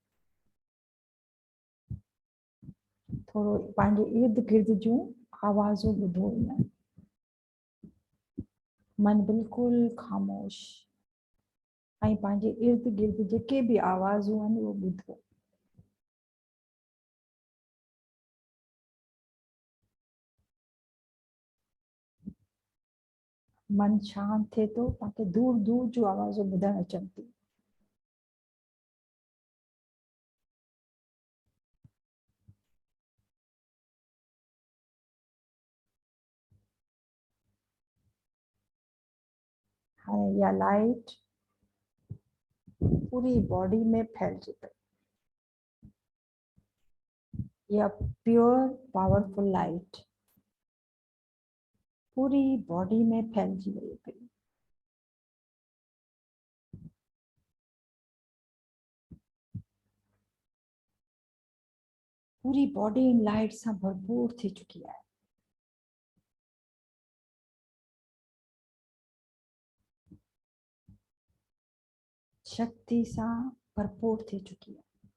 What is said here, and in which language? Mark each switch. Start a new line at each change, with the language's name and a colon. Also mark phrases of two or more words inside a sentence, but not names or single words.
Sindhi: थोड़ो पंहिंजे इर्द गिर्द जूं आवाज़ूं ॿुधो न। मन बिल्कुल खामोश ऐं पंहिंजे इर्द गिर्द जेके भी आवाज़ूं आहिनि उहो ॿुधो। मन शांत थे तो तव्हांखे दूर दूर जूं आवाज़ूं ॿुधण अचनि थियूं। हाणे या लाइट पूरी बॉडी में फैलजी पई। या
English: pure powerful light
Sindhi: पूरी बॉडी में फैलजी वई पई।
Hindi: पूरी बॉडी इन लाइट से भरपूर थी चुकी है। शक्ति से भरपूर थी चुकी है।